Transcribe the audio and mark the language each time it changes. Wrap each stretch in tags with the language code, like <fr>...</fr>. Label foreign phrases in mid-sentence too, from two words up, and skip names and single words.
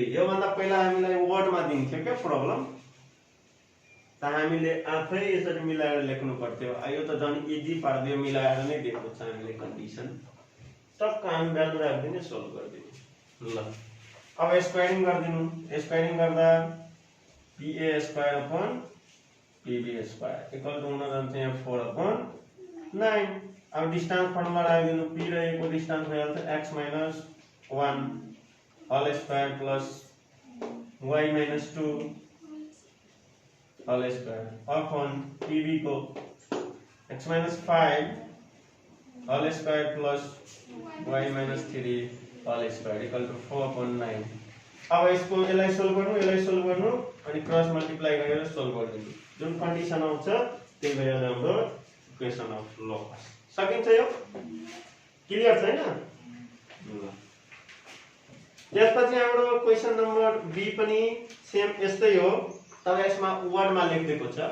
<ne>यो भन्दा पहिला हामीलाई वर्डमा दिन्थ्यो के प्रब्लम, त हामीले आफै यसरी मिलाएर लेख्नु पर्थ्यो। यो त झन् इजी पार्दियो, मिलाएर नै दिएको छ हामीले कन्डिसन। टक्क हामी भ्यालु राख्दिने सोल्भ गर्दिने। ल अब स्क्वायरिङ गर्दिनु। स्क्वायरिङ गर्दा</ne> <en>PA square upon PB square equal to</en> <ne>हुन जान्छ यहाँ 4/9। अब</ne> <en>distance formula</en> <ne>राखिदिनु। P र A को डिस्टेंस भइहाल्छ</ne> <en>x - 1 whole square plus y - 2 whole square upon PB</en> <ne>को</ne> <en>x - 5 whole square plus y - 3 whole square equal to 4/9.</en> <ne>अब यसको यसलाई सोल्भ गर्नु अनि</ne> <en>cross multiply</en> <ne>गरेर सोल्भ गर्दिनु। जुन कन्डिसन आउँछ त्यही भइहाल्छ हाम्रो</ne> <en>equation of locus.</en> <ne>सकिन्छ यो? क्लियर छैन? ल त्यसपछि हाम्रो</ne> <en>question number B</en> <ne>पनि सेम यस्तै हो, तर यसमा वर्डमा लेखिएको छ।</ne>